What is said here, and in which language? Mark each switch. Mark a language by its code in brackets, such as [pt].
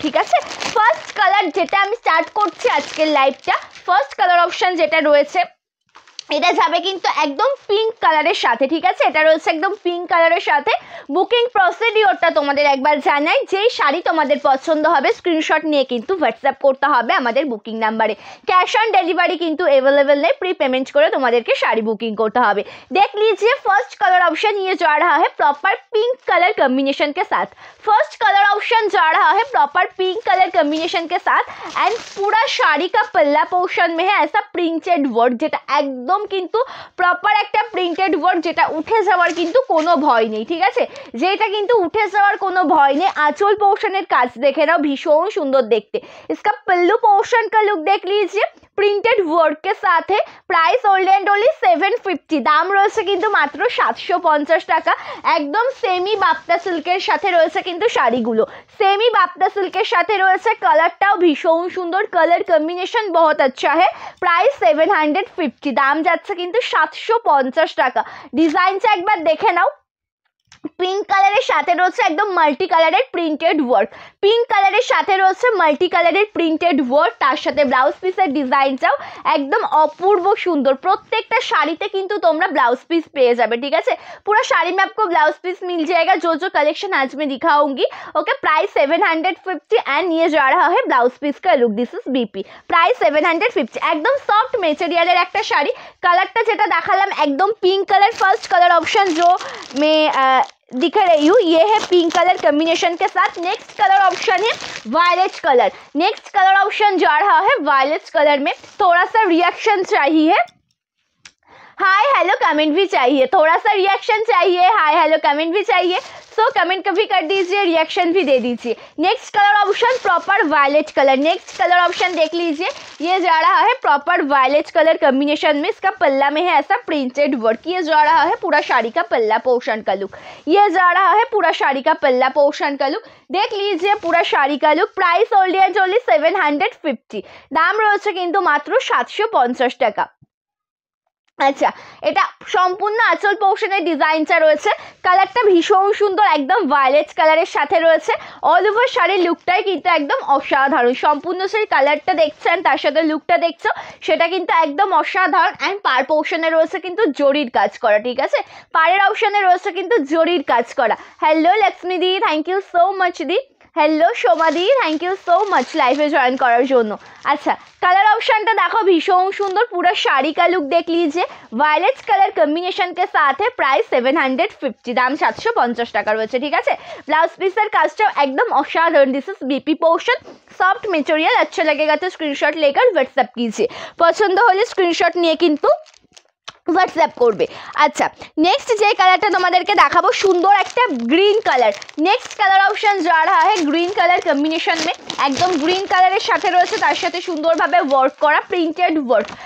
[bn] ঠিক আছে, first colour যেটা আমি স্টার্ট করছি আজকের লাইভটা, ফার্স্ট কালার অপশন যেটা রয়েছে এটা যাবে কিন্তু একদম পিঙ্ক কালারের সাথে। ঠিক আছে, এটা রয়েছে একদম পিঙ্ক কালারের সাথে। বুকিং প্রসিডিওরটা তোমাদের একবার জানাই, যেই শাড়ি তোমাদের পছন্দ হবে স্ক্রিনশট নিয়ে কিন্তু হোয়াটসঅ্যাপ করতে হবে আমাদের বুকিং নাম্বারে। ক্যাশ অন ডেলিভারি কিন্তু अवेलेबल নেই, प्री पेमेंट করে তোমাদেরকে শাড়ি বুকিং করতে হবে। [hi] देख लीजिए फर्स्ट कलर ऑप्शन ये जा रहा है प्रॉपर पिंक कलर कॉम्बिनेशन के साथ। फर्स्ट कलर ऑप्शन जा रहा है प्रॉपर पिंक कलर कॉम्बिनेशन के साथ, एंड पूरा শাড়ি का पल्ला पोर्शन में है ऐसा प्रिंटेड वर्क, [bn] যেটা একদম কিন্তু প্রপার একটা প্রিন্টেড ওয়ার্ক, যেটা উঠে যাওয়ার কিন্তু কোনো ভয় নেই। ঠিক আছে, যেটা কিন্তু উঠে যাওয়ার কোনো ভয় নেই। আঁচল পোর্শনের কাজ দেখে নাও, ভীষণ সুন্দর দেখতে। [hi] इसका पल्लू पोर्शन का लुक देख लीजिए, প্রিন্টেড ওয়ার্ক के साथ है। [bn] প্রাইস ओनली एंड ओनली 750, দাম রয়েছে কিন্তু মাত্র 750 টাকা। একদম সেমি বাপ্তা সিল্কের সাথে রয়েছে কিন্তু শাড়িগুলো, সেমি বাপ্তা সিল্কের সাথে রয়েছে। কালারটাও ভীষণ সুন্দর, কালার কম্বিনেশন [hi] বহুত আচ্ছা है। [bn] প্রাইস 750, দাম যাচ্ছে কিন্তু 750 টাকা। ডিজাইনটা একবার দেখে নাও, পিঙ্ক কালারের সাথে রয়েছে একদম মাল্টি কালারের প্রিন্টেড ওয়ার্ক, পিঙ্ক কালারের সাথে রয়েছে মাল্টি কালারের প্রিন্টেড ওয়ার্ক, তার সাথে ব্লাউজ পিসের ডিজাইনটাও একদম অপূর্ব সুন্দর। প্রত্যেকটা শাড়িতে কিন্তু তোমরা ব্লাউজ পিস পেয়ে যাবে। ঠিক আছে, [hi] पूरा শাড়ি में आपको ब्लाउज पीस मिल जाएगा, जो जो कलेक्शन आज मैं दिखाऊंगी। ओके, प्राइस 750 एंड ये जा रहा है ब्लाउज पीस का look. [en] this is BP, [bn] price 750। একদম সফট মেটেরিয়ালের একটা শাড়ি। কালারটা যেটা দেখালাম একদম pink colour. [hi] First colour option जो मैं दिखा रही हूँ ये है पिंक कलर कॉम्बिनेशन के साथ। नेक्स्ट कलर ऑप्शन है violet colour. Next colour option जा रहा है वायलेट कलर में। थोड़ा सा रिएक्शन चाहिए, हाय हेलो कमेंट भी चाहिए, थोड़ा सा रिएक्शन चाहिए, हाय हेलो कमेंट भी चाहिए। सो कमेंट भी कर दीजिए, रिएक्शन भी दे दीजिए। Next colour option proper violet colour. Next colour option देख लीजिए, ये जा रहा है प्रॉपर वायलेट कलर कॉम्बिनेशन में। इसका पल्ला में है ऐसा प्रिंटेड वर्क, ये जा रहा है पूरा शाड़ी का पल्ला पोर्शन का लुक, ये जा रहा है पूरा शाड़ी का पल्ला पोर्शन का लुक। देख लीजिए पूरा शाड़ी का look. Price only and only 750, दाम [bn] রয়েছে কিন্তু মাত্র 750 টাকা। আচ্ছা, এটা সম্পূর্ণ আঁচল পোর্শনের ডিজাইনটা রয়েছে। কালারটা ভীষণ সুন্দর, একদম ভায়োলেট কালারের সাথে রয়েছে। অল ওভার শাড়ির লুকটাই কিন্তু একদম অসাধারণ। সম্পূর্ণ সেই কালারটা দেখছেন, তার সাথে লুকটা দেখছো, সেটা কিন্তু একদম অসাধারণ। অ্যান্ড পার পোর্শনে রয়েছে কিন্তু জরির কাজ করা। ঠিক আছে, পাড়ের অপশনে রয়েছে কিন্তু জরির কাজ করা। Hello Lakshmi the, thank you so much the. Hello সোমাদি, thank you so much লাইভে জয়েন করার জন্য। আচ্ছা, কালার ऑप्शनটা দেখো ভীষণ সুন্দর। [hi] पूरा শাড়ি का लुक देख लीजिए, वायलेट कलर कॉम्बिनेशन के साथ है। [bn] प्राइस 750, দাম 750 টাকা রয়েছে। ঠিক আছে, ব্লাউজ পিসের কাজটাও একদম অসাধারণ। [en] This is BP portion, soft material. [hi] अच्छा लगेगा तो स्क्रीनशॉट लेकर व्हाट्सएप कीजिए, [bn] পছন্দ হলে স্ক্রিনশট নিয়ে কিন্তু হোয়াটসঅ্যাপ করবে। আচ্ছা, নেক্সট যে কালারটা তোমাদেরকে দেখাবো সুন্দর একটা green colour. Next colour option যা रहा है গ্রিন কালার কম্বিনেশন में। একদম গ্রিন কালারের সাথে রয়েছে তার সাথে সুন্দরভাবে ওয়ার্ক করা প্রিন্টেড ওয়ার্ক।